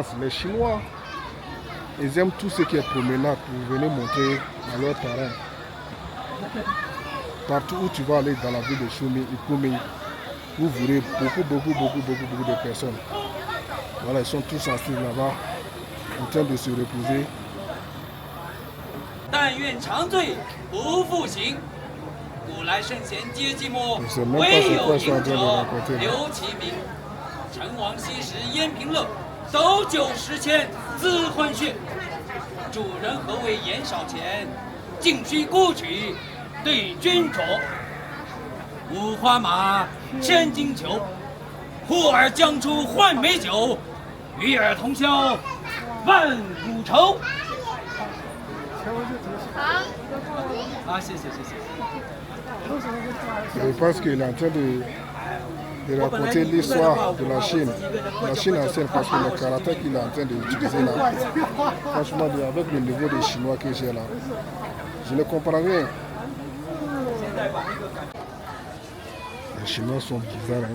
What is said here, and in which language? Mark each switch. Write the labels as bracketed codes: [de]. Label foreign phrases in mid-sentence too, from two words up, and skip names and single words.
[fr] Les Chinois, ils aiment tout ce qui est promenade pour venir montrer à leur terrain. Partout où tu vas aller dans la ville de Kunming, vous verrez beaucoup de personnes. Voilà, ils sont tous assis là-bas, en train de se reposer. [zh] 但愿长醉不复醒。古来圣贤皆寂寞， [fr] Je sais même pas [zh] 唯 [fr] c'est [zh] 有 [fr] quoi ils sont en [zh] 饮 [fr] train de [zh] 者 [fr] raconter. [zh] 留其名。陈王昔时焉平乐，斗酒十千恣欢谑。主人何为言少钱，径须沽取对君酌。五花马，千金裘，呼儿将出换美酒，与尔同销万古愁。好，谢谢。 [fr] Je pense qu'il est en train de raconter l'histoire de la Chine ancienne, parce que le karaté qu'il est en train d'utiliser là, franchement, avec le niveau des Chinois que j'ai là, je ne comprends rien. Les Chinois sont bizarres, hein.